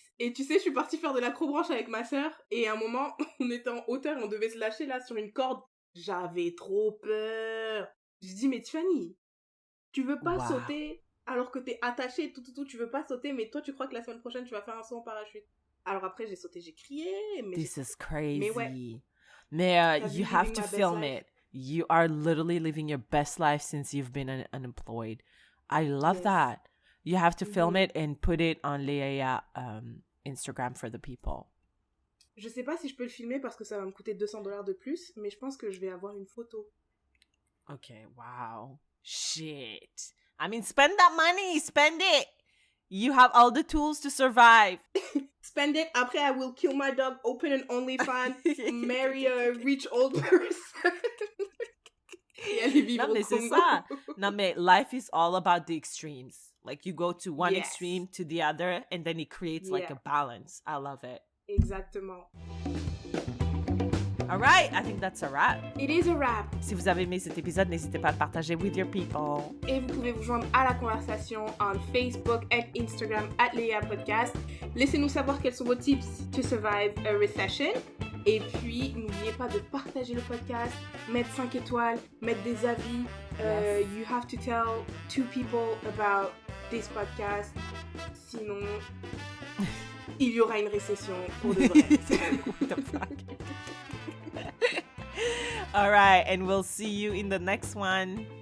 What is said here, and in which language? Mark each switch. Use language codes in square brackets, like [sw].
[fr] Et tu sais, je suis partie faire de l'acrobranche avec ma sœur. Et à un moment, on était en hauteur, on devait se lâcher là sur une corde. J'avais trop peur. Je dis, mais Tiffany, tu veux pas sauter alors que t'es attachée, tout, tu veux pas sauter, mais toi, tu crois que la semaine prochaine, tu vas faire un saut en parachute. Alors après, j'ai sauté, j'ai crié. [en] This is crazy. [fr] Mais ouais. [en] Mais you have to film it. You are literally living your best life since you've been unemployed. I love that. You have to film it and put it on Léa Instagram for the people. [fr] Je sais pas si je peux le filmer parce que ça va me coûter $200 de plus, mais je pense que je vais avoir une photo. [en] Okay, wow. Shit. I mean, spend that money. Spend it. You have all the tools to survive. Spend it. [fr] Après, [en] I will kill my dog, open an OnlyFans, marry a rich old person. [fr] Et aller vivre au Congo. C'est ça. Non, mais [en] life is all about the extremes. Like, you go to one extreme to the other, and then it creates like a balance. I love it. [fr] Exactement. [en] All right, I think that's a wrap. It is a wrap. [fr] Si vous avez aimé cet épisode, n'hésitez pas à le partager [en] with your people. [fr] Et vous pouvez vous joindre à la conversation en Facebook et Instagram @LéaPodcast. Laissez-nous savoir quels sont vos [en] tips to survive a recession. [fr] Et puis, n'oubliez pas de partager le podcast, mettre 5 étoiles, mettre des avis. [en] You have to tell 2 people about this podcast. [fr] Sinon, il y aura une récession pour de vrai. [en] What the fuck? All right, and we'll see you in the next one.